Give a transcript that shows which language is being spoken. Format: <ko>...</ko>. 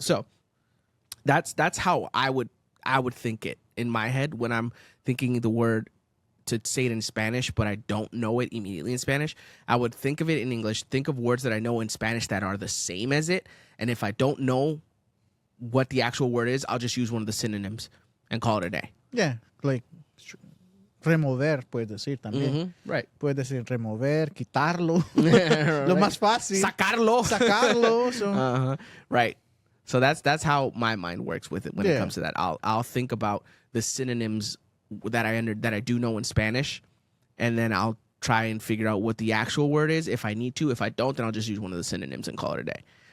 <en>So that's how I would think it in my head when I'm thinking the word to say it in Spanish, but I don't know it immediately in Spanish. I would think of it in English, think of words that I know in Spanish that are the same as it. And if I don't know what the actual word is, I'll just use one of the synonyms and call it a day. Yeah, like</en> <es>remover, puedes decir también.</es> <en>Right.</en> <es>Puedes decir remover, quitarlo. Lo más fácil. Sacarlo.</es> <en>So. Right. So that's how my mind works with it when it comes to that. I'll think about the synonyms that I do know in Spanish, and then I'll try and figure out what the actual word is if I need to. If I don't, then I'll just use one of the synonyms and call it a day.</en>